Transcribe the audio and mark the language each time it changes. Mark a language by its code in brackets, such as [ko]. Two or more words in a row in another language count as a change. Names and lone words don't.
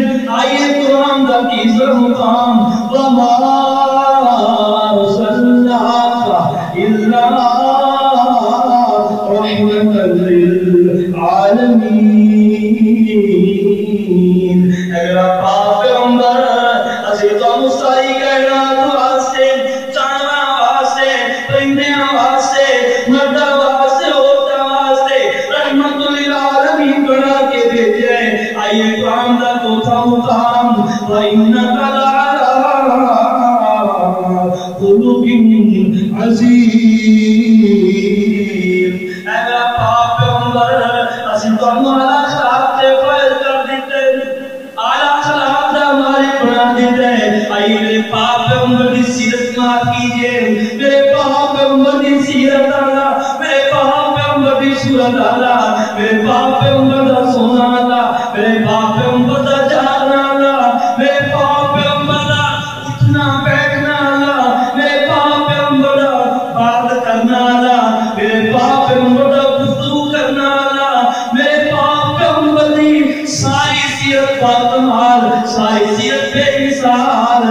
[pa] آئیے قرآن دا تیسرا مقام [ar] وما ارسلناک الا رحمۃ للعالمین۔ [pa] اگر پاک پیغمبر اسی تانوں ساری کائنات واسطے، جانوراں واسطے، پرندیاں واسطے، مرداں واسطے، عورتاں واسطے رحمت للعالمین بنا کے بھیجا ہے۔ آئیے قرآن دا چوتھا مقام [ar] وَإِنَّكَ لَعَلَىٰ خُلُقٍ عَظِيمٍ۔ [pa] اے میرا پاک پیغمبر اسی تانوں اعلیٰ اخلاق سے فائز کر دیتے، اعلیٰ اخلاق دا مالک بنا دیتے ہیں۔ [ur] آئیے میرے پاک پیغمبر کی سیرت سماعت کیجئے۔ [pa] پیغمبر دی سیرت آلا، میرے پاک پیغمبر دی صورت آلا، میرے پاک پیغمبر دا سونا آلا، میرے پاک پیغمبر دا جانا آلا، میرے پاک پیغمبر دا اٹھنا بیٹھنا آلا، میرے پاک پیغمبر دا بات کرنا آلا، میرے پاک پیغمبر دا گفتگو کرنا آلا، میرے پاک پیغمبر دی ساری سیرت باکمال، ساری سیرت بے مثال۔